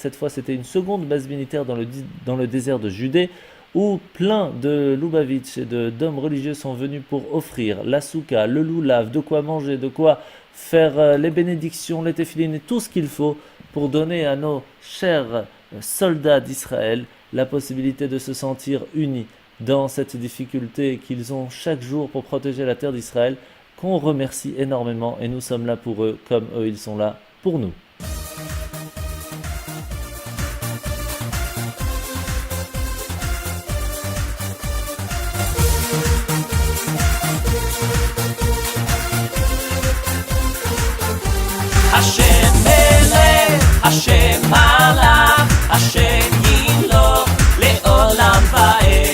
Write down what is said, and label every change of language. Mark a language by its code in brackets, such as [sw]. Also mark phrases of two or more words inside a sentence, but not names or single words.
[fr] Cette fois, c'était une seconde base militaire dans le désert de Judée, où plein de Lubavitch et d'hommes religieux sont venus pour offrir la souka, le loulav, de quoi manger, de quoi faire les bénédictions, les téphilines et tout ce qu'il faut pour donner à nos chers soldats d'Israël la possibilité de se sentir unis dans cette difficulté qu'ils ont chaque jour pour protéger la terre d'Israël, qu'on remercie énormément et nous sommes là pour eux comme eux ils sont là pour nous. [he] השם מלך, השם מלך, השם ימלוך, לעולם ועד.